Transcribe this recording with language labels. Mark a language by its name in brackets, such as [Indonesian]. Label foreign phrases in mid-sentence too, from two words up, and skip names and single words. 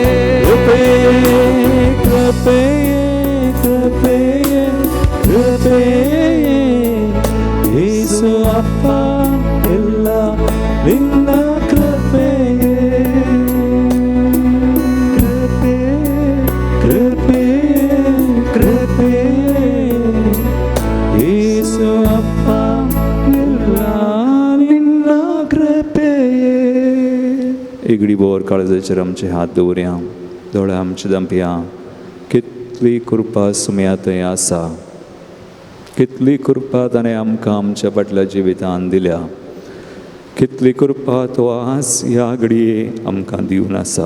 [Kannada] ಕೃಪೆಯೇ ಕೃಪೆಯೇ ಕೃಪೆಯೇ ಯೇಸು ಅಪ್ಪ ಎಲ್ಲ ನಿನ್ನ ಕೃಪೆಯೇ. ಕೃಪೆಯೇ ಕೃಪೆಯೇ ಯೇಸು ಅಪ್ಪ ಎಲ್ಲ ನಿನ್ನ ಕೃಪೆಯೇ. [Konkani] इगडी बोर काळजाचेर आमचे हात दवरया, दोळे आमचे धांपया. कितली कृपा सुमया थंय आसा, कितली कृपा ताणें आमकां आमच्या फाटल्या जिवितांत दिल्या. कितली कृपा तो आज ह्या घडये आमकां दिवन आसा.